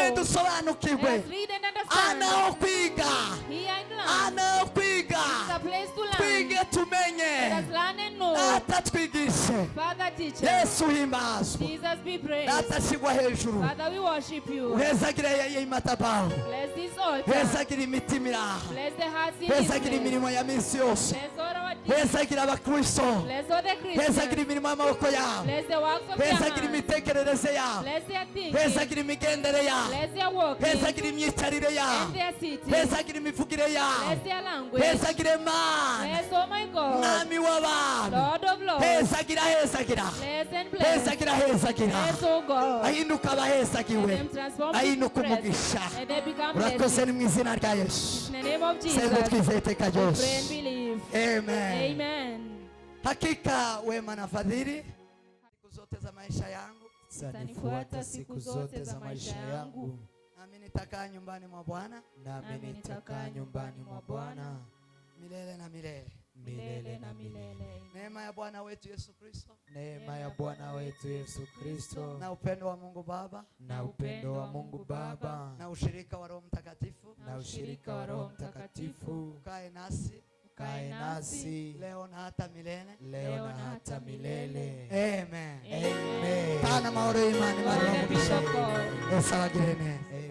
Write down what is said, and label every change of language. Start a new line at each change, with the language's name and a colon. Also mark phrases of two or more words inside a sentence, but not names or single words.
English: know.
Kinyarwanda: dusobanukirwe
English: Let us read and understand.
Kinyarwanda: anaho kwiga
English: Here and learn.
Kinyarwanda: anaho kwiga
English: It's a place to learn.
Kinyarwanda: twige tumenye
English: Let us learn and know.
Kinyarwanda: data twigishe
English: Father, teach us.
Kinyarwanda: yesu himbazwa
English: Jesus be praised.
Kinyarwanda: data ashyirwa hejuru
English: Father, we worship you.
Kinyarwanda: uhezagire iyi matabaho
English: Bless this altar.
Kinyarwanda: uhezagire imitima iri aha
English: Bless the hearts in this
Kinyarwanda: uhezagire
English: place.
Kinyarwanda: imirimo ya minsi yose
English: Bless all our deeds.
Kinyarwanda: uhezagire abakristo
English: Bless all the
Kinyarwanda: uhezagire
English: Christians.
Kinyarwanda: imirimo y'amaboko yabo
English: Bless the works of their
Kinyarwanda: uhezagire
English: hands.
Kinyarwanda: imitekerereze yabo
English: Bless their thinking.
Kinyarwanda: uhezagire imigendere yabo
English: Bless their walking.
Kinyarwanda: uhezagire imyicarire yabo
English: And their sitting.
Kinyarwanda: uhezagire imivugire yabo
English: Bless their language.
Kinyarwanda: uhezagire mana
English: Bless, oh my God.
Kinyarwanda: mwami w'abantu
English: Lord of Lords.
Kinyarwanda: hezagira
English: Bless and bless.
Kinyarwanda: hezagira hezagira
English: Bless, oh God.
Kinyarwanda: ahinduka
English: Let
Kinyarwanda: abahezagiwe
English: them transform
Kinyarwanda: ahinduka
English: into
Kinyarwanda: umugisha
English: blessed. Let they become
Kinyarwanda: urakoze
English: blessed.
Kinyarwanda: ni mu izina rya yesu
English: In the name of Jesus.
Kinyarwanda: sengo twizeye iteka
English: We pray and
Kinyarwanda: ryose
English: believe.
Kinyarwanda: amen
English: Amen.
Swahili: hakika wema na fadhili siku zote za maisha yangu zanifuata siku zote za maisha yangu, nami nitakaa nyumbani mwa Bwana nami nitakaa nyumbani mwa Bwana milele na milele. milele na milele. Neema ya Bwana wetu Yesu Kristo Neema ya Bwana wetu Yesu Kristo na upendo wa Mungu Baba na upendo wa Mungu Baba na ushirika wa Roho Mtakatifu na ushirika wa Roho Mtakatifu ukae nasi kae nasi leo na hata milele. leo na hata milele. Amen. Amen.
Kinyarwanda: Pana mahoro y'Imana
English: Lord, the peace of God.
Kinyarwanda: Yesu abagire neza.